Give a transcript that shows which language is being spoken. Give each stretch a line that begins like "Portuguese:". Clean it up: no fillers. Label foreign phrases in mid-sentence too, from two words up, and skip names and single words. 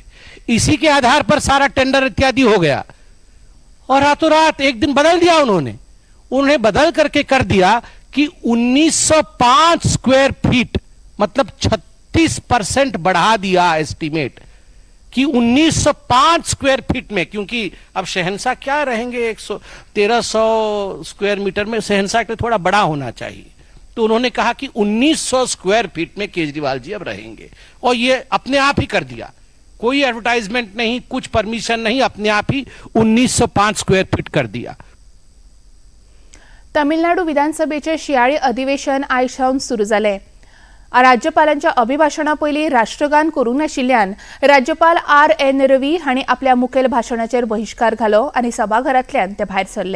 Hindi: इसी के आधार पर सारा टेंडर इत्यादि हो गया और रातों रात एक दिन बदल दिया उन्होंने बदल करके कर दिया कि 1905
English: square feet,
Hindi: मतलब 36% बढ़ा दिया एस्टिमेट कि 1905
English: square feet
Hindi: में, क्योंकि अब शहंशाह क्या रहेंगे 1300
English: square meter
Hindi: में, शहंशाह के थोड़ा बड़ा होना चाहिए। तो उन्होंने कहा कि 1900
English: square feet
Hindi: में केजरीवाल जी अब रहेंगे और ये अपने आप ही कर दिया, कोई एडवर्टाइजमेंट नहीं, कुछ परमिशन नहीं, अपने आप ही 1905
English: square feet
Hindi: कर दिया।
Konkani: तामिळनाडू विधानसभेचे शियाळी अधिवेशन आयजसावन सुरू जाले। राज्यपालांच्या अभिभाषणा पयलीं राष्ट्रगान करूंक नाशिल्ल्यान राज्यपाल RN रवी हांणी आपल्या मुखेल भाशणाचेर बहिष्कार घालो आनी सभाघरांतल्यान ते भायर सरले।